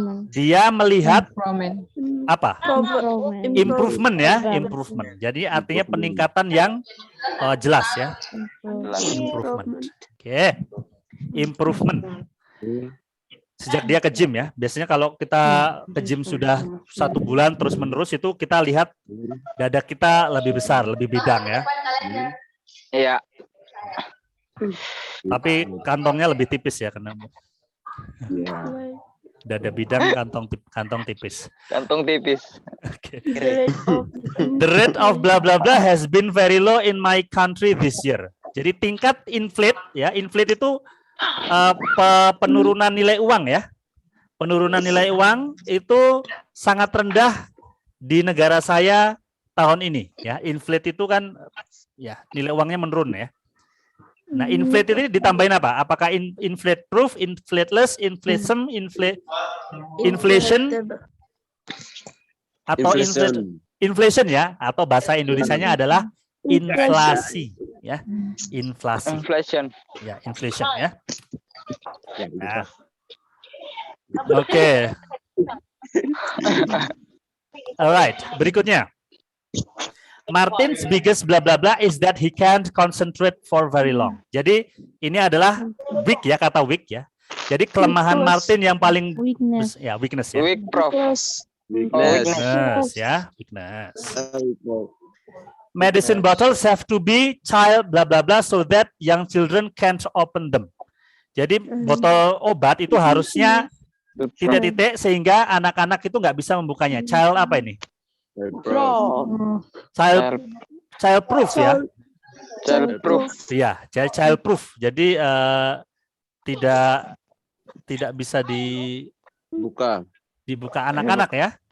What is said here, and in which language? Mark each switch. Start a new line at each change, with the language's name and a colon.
Indonesian: Dia melihat apa? Improvement ya, improvement. Jadi artinya peningkatan yang jelas ya. Improvement. Oke. Improvement. Sejak dia ke gym ya. Biasanya kalau kita ke gym sudah 1 bulan terus menerus itu kita lihat dada kita lebih besar, lebih bidang ya. Iya. Tapi kantongnya lebih tipis ya karena dada bidang, kantong tipis. Kantong tipis. Okay.
English: The rate of blah blah blah has been very low in my country this year.
Indonesian: Jadi tingkat inflate ya, inflate itu penurunan nilai uang ya. Penurunan nilai uang itu sangat rendah di negara saya tahun ini ya. Inflate itu kan ya nilai uangnya menurun ya. Nah, inflate ini ditambahin apa? Apakah inflate proof, inflateless, inflation, inflation atau inflation ya? Atau bahasa Indonesianya adalah inflasi ya. Inflasi. Inflation. Ya, inflation ya. Nah. Oke. Alright, berikutnya.
English: Martin's biggest blah blah blah is that he can't concentrate for very long.
Indonesian: Jadi ini adalah weak ya, kata weak ya. Jadi kelemahan Martin yang paling weakness ya. Weak, Prof. Weakness ya, weakness.
English: Medicine bottles have to be child blah blah blah so that young children can't open them.
Indonesian: Jadi botol obat itu harusnya titik-titik sehingga anak-anak itu nggak bisa membukanya. Child apa ini? Child proof ya. Child proof. Iya, child proof. Jadi tidak bisa dibuka anak-anak ya.